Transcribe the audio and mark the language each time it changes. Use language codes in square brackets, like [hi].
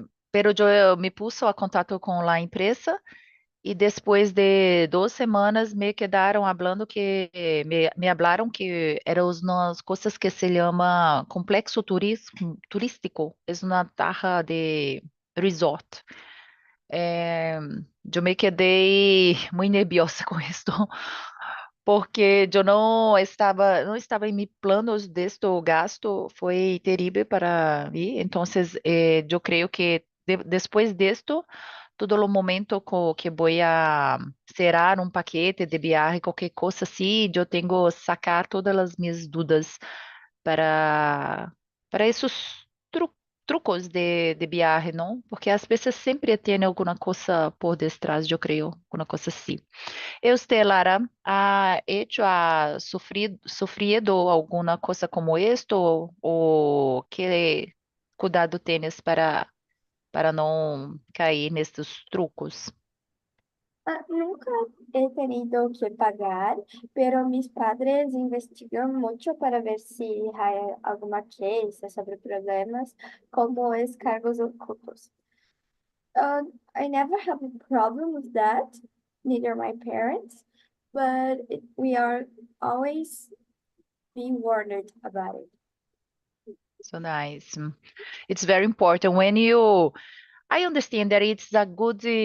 [es] Pero yo me puso a contacto con la empresa y después de 2 semanas me quedaron hablando me hablaron que eran unas cosas que se llama complexo turístico, es una taja de resort. Eh, [pt] Eu me quedei muito nerviosa com isso, porque eu não estava em meus planos deste gasto, foi terrível para mim. Então, eu creio que depois disto, todo o momento que vou a cerrar um paquete de viagem, qualquer coisa assim, eu tenho que sacar todas as minhas dúvidas para para esses trucos de viagem, não? Porque às vezes sempre tem alguma coisa por detrás, eu creio, alguma coisa assim. [es] E usted, Lara, ha hecho, ha sufrido alguna cosa como esto o qué cuidado tienes [pt] para não cair nesses trucos? [es] Nunca he tenido que pagar, pero mis padres investigan mucho para ver si hay alguna queja sobre problemas como es cargos ocultos. [en] I never have a problem with that, neither my parents, but we are always being warned about it. So nice. It's very important when you. I understand that it's a good.